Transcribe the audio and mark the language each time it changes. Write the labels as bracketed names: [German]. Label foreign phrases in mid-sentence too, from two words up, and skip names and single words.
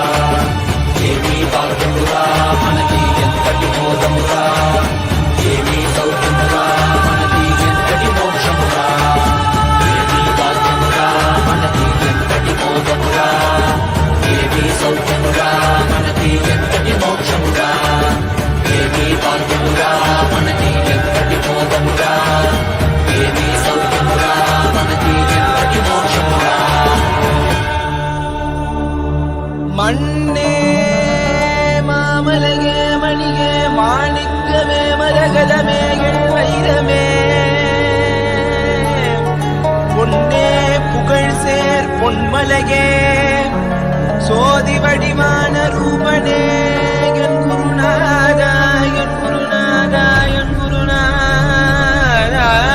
[Telugu] ఏమీ భాగ్యముగా మనకి ఎంతటి మోదముగా, ఏమీ సౌఖ్యముగా మనకి ఎంతటి మోక్షముగా, ఏమీ భాగ్యముగా మనకి ఎంతటి మోదముగా, ఏమీ సౌఖ్యముగా మనకి ఎంతటి మోక్షముగా, ఏమీ భాగ్యముగా మనకి ఎంతటి మోదముగా, ఏమీ సౌఖ్యముగా మనకి ఎంతటి మోక్షముగా. [Tamil] மண்ணே மாமலகே மணிகே மாணிக்கமே மரகதமே எண்ணைரமே பொன்னே புகழ் சேர் பொன்மலகே சோதி வடிவான ரூபனே என் குருநாதா என் குருநாதா என் குருநாதா.